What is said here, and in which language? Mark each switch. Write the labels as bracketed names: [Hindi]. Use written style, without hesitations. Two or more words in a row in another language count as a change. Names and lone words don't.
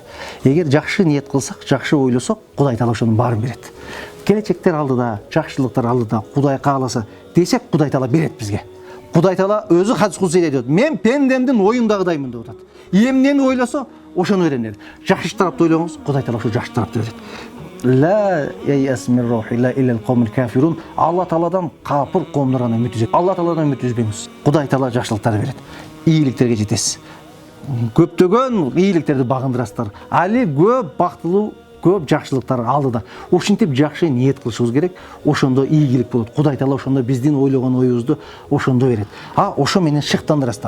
[Kyrgyz] Эгер жакшы ниет кылсак, жакшы ойлосок, Кудай Таала ошонун баарын берет. Келечектер алдыда, жакшылыктар алдыда, Кудай кааласа десек, Кудай Таала берет бизге. Кудай Таала өзү Хадис кудсиде айтат, мен пендемдин оюндагыдаймын деп атат. Эмнени ойлосо, ошону берем деди. Жакшы тарапты ойлоңуз, Кудай Таала ошо жакшы тарапты берет. [Arabic] لا ييأس من روح الله إلا القوم الكافرون. [Kyrgyz] Алла Тааладан капыр коомдор гана үмүт үзөт. Алла Тааладан үмүт үзбөңүз. Кудай Таала жакшылыктарды берет. Ийгиликтерге жетесиз. Көптөгөн ийгиликтерди багындырасыздар. Али көп бактылуу, көп жакшылыктар алдыда. Ушинтип жакшы ниет кылышыбыз керек. Ошондо ийгилик болот. Кудай Таала ошондо биздин ойлогон оюбузду ошондо берет. Ошо менен шыктандырасыздар.